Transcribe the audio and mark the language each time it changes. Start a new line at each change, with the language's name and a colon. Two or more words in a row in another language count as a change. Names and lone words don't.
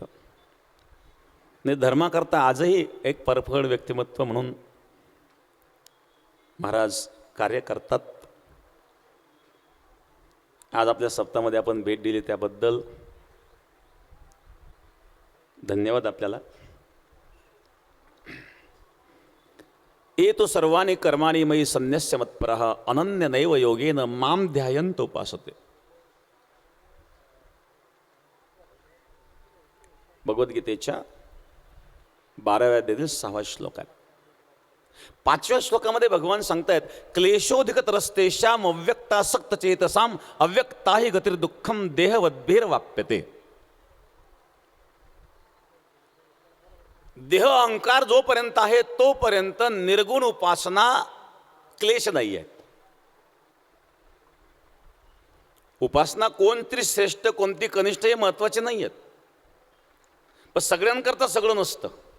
Marathi: नाही, धर्माकरता आजही एक परखड व्यक्तिमत्व म्हणून महाराज कार्य करतात. आज आपल्या सप्ताहामध्ये आपण भेट दिली त्याबद्दल धन्यवाद आपल्याला.
Sanskrit: ये तो सर्वाणि कर्माणि मयि संन्यस्य मत्परः अनन्य नैव योगेन माम ध्यायन्त उपासते.
Marathi: भगवद्गीतेच्या 12व्या अध्यायातील 6वा श्लोक आहे. 5व्या श्लोकामध्ये भगवान सांगतायत,
Sanskrit: क्लेशोधिकतरस्तेषाम अव्यक्तासक्त चेतसाम अव्यक्ताहि गतिर्दुःखम देहवद्भिर वाप्यते.
Marathi: देह अहंकार जोपर्यंत आहे तोपर्यंत निर्गुण उपासना क्लेश नाही आहे. उपासना कोणती श्रेष्ठ कोणती कनिष्ठ हे महत्वाचे नाही आहेत, पण सगळ्यांकरता सगळं नसतं.